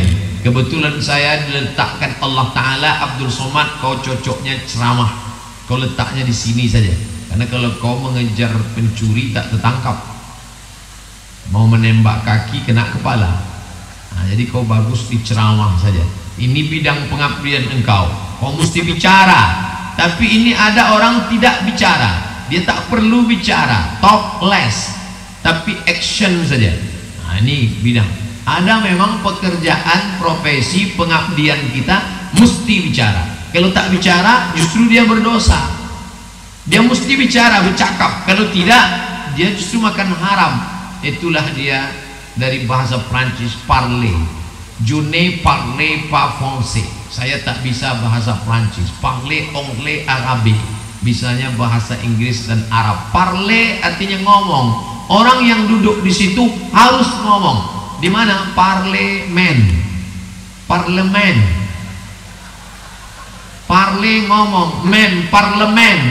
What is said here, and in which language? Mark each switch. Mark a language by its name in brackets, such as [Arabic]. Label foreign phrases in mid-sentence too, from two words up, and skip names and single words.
[Indonesian] Kebetulan saya diletakkan Allah Ta'ala, Abdul Somad, kau cocoknya ceramah, kau letaknya di sini saja, karena kalau kau mengejar pencuri tak tertangkap, mau menembak kaki kena kepala. Nah, jadi kau bagus di ceramah saja. Ini bidang pengabdian engkau, kau mesti bicara. Tapi ini ada orang tidak bicara, dia tak perlu bicara, [English] talk less, [Indonesian] tapi action saja. Nah, ini bidang. Ada memang pekerjaan, profesi, pengabdian kita mesti bicara. Kalau tak bicara justru dia berdosa. Dia mesti bicara, bercakap. Kalau tidak dia justru makan haram. Itulah dia dari bahasa Prancis, parler. [French] Je ne parle pas français. [Indonesian] Saya tak bisa bahasa Prancis. [French] Parler anglais arabe. [Indonesian] Bisanya bahasa Inggris dan Arab. Parler artinya ngomong. Orang yang duduk di situ harus ngomong. Di mana? Parlemen. Parlemen. Parle ngomong, men parlemen.